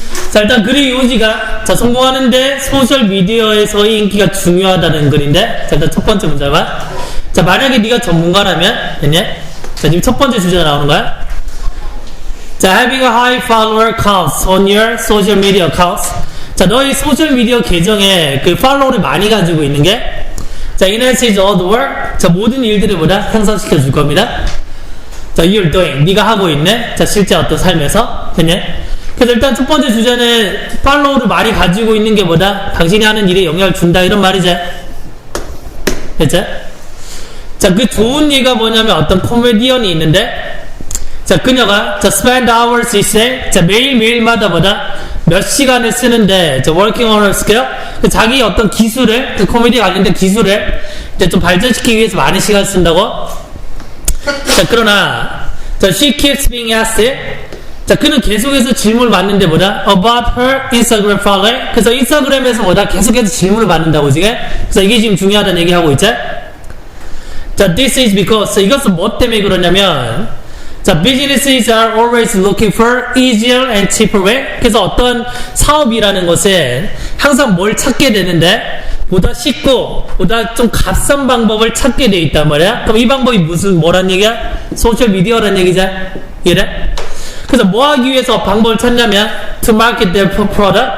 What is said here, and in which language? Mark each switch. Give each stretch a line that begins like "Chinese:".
Korean: 자, 일단 글의 요지가, 자, 성공하는데 소셜미디어에서의 인기가 중요하다는 글인데, 자, 일단 첫 번째 문제만. 자, 만약에 네가 전문가라면, 됐냐? 자, 지금 첫 번째 주제가 나오는 거야.
English: 자, having a high follower counts on your social media accounts.
Korean: 자, 너의 소셜미디어 계정에 그 팔로우를 많이 가지고 있는 게, 자,
English: enhances all the work.
Korean: 자, 모든 일들을 보다 향상시켜 줄 겁니다.
English: 자, you're doing.
Korean: 네가 하고 있는, 자, 실제 어떤 삶에서. 됐냐? 그래서 일단 첫 번째 주제는 팔로우를 많이 가지고 있는 게 뭐다? 당신이 하는 일에 영향을 준다. 이런 말이지. 됐죠? 자, 그 좋은 예가 뭐냐면 어떤 코미디언이 있는데, 자, 그녀가, 자,
English: spend hours each day.
Korean: 자, 매일매일마다 보다 몇 시간을 쓰는데, 자,
English: working on her skill.
Korean: 자기 어떤 기술을, 그 코미디 관련된 기술을 이제 좀 발전시키기 위해서 많은 시간을 쓴다고.
English: 자,
Korean: 그러나,
English: 자, she keeps being asked.
Korean: 자, 그는 계속해서 질문을 받는데 뭐다?
English: About her Instagram follower.
Korean: 그래서 인스타그램에서 뭐다? 계속해서 질문을 받는다고 지금. 그래서 이게 지금 중요하다는 얘기하고 있죠.
English: 자, this is because. 자,
Korean: 이것은 뭐 때문에 그러냐면,
English: 자, businesses are always looking for easier and cheaper way.
Korean: 그래서 어떤 사업이라는 것은 항상 뭘 찾게 되는데 보다 쉽고 보다 좀 값싼 방법을 찾게 돼 있단 말이야. 그럼 이 방법이 뭐란 얘기야? 소셜 미디어란 얘기잖아. 이래? 그래서 뭐 하기 위해서 방법을 찾냐면
English: to market their product.